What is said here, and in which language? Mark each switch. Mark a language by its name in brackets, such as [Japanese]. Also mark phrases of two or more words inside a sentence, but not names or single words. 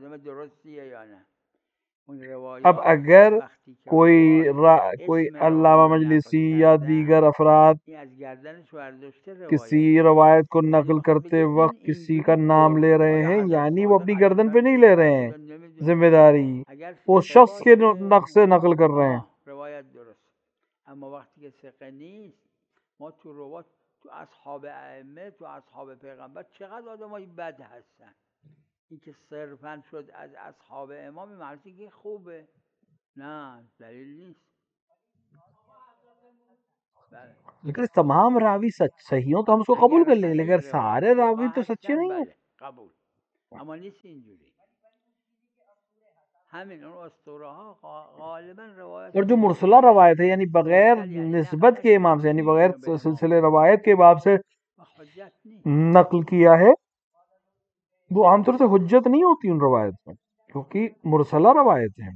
[Urdu] اب اگر کوئی علامہ مجلسی یا دیگر افراد کسی روایت کو نقل کرتے وقت کسی کا نام لے رہے ہیں، یعنی وہ اپنی گردن پہ نہیں لے رہے ہیں ذمہ داری، وہ شخص کے نقص سے نقل کر رہے ہیں. [Persian] روایت درست، اما وقتی که ثقه نیست، ما تو روایت تو اصحاب ائمه، تو اصحاب پیغمبر چقدر آدمای بد هستن. این که صرفاً شد از اصحاب امام معنی که خوبه، نه دلیل نیست. [Urdu] لیکن تمام راوی صحیح ہوں تو ہم اس کو قبول کر لیں، لیکن سارے راوی تو سچے نہیں ہیں. [Persian] قبول، اما نیست اینجوری. همین اون اسطوره ها غالبا روایت [Urdu] اور جو مرسلہ روایت ہے یعنی بغیر نسبت کے امام سے، یعنی بغیر سلسلے روایت کے باب سے نقل کیا ہے، وہ عام طور سے حجت نہیں ہوتی ان روایت میں، کیونکہ مرسلہ روایت ہیں.